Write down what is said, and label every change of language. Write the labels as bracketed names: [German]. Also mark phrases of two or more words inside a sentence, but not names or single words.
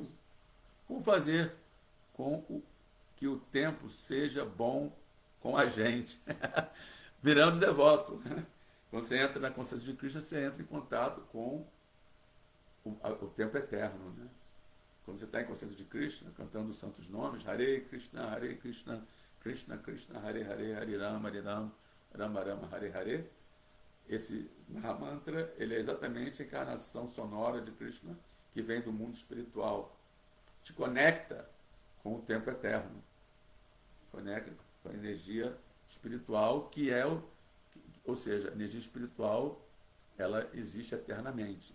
[Portuguese] Como fazer que o tempo seja bom com a gente? Virando devoto. Quando você entra na consciência de Krishna, você entra em contato com o tempo eterno. Né? Quando você está em consciência de Krishna, cantando os santos nomes, [Sanskrit] Hare Krishna, Krishna Krishna, Hare Hare, Hare Rama, Rama Rama, Hare Hare. [Portuguese] Esse Mahamantra, ele é exatamente a encarnação sonora de Krishna que vem do mundo espiritual. Te conecta com o tempo eterno. Se conecta com a energia espiritual, ou seja, a energia espiritual, ela existe eternamente.